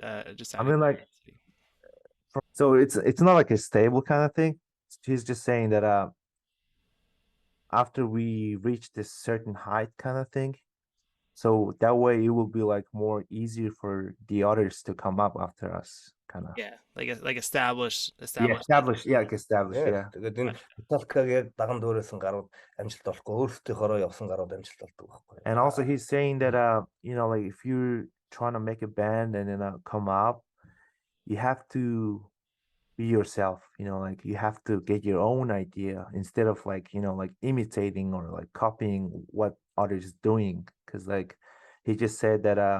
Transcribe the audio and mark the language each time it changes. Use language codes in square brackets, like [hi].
[en] I mean like so it's not like a stable kind of thing. He's just saying that after we reach this certain height kind of thing, so that way it will be like more easier for the others to come up after us, kind of. Yeah, like established. Like established, yeah. [mn] Тэгээд энэ Metallica-г яг даган дүүрээсэн гарууд амжилт олохгүй өөрсдийнхоороо явсан гарууд амжилт олдог байхгүй. [en] And also he's saying that like if you're trying to make a band and then come up, you have to be yourself, like you have to get your own idea instead of like like imitating or like copying what others doing, because like he just said that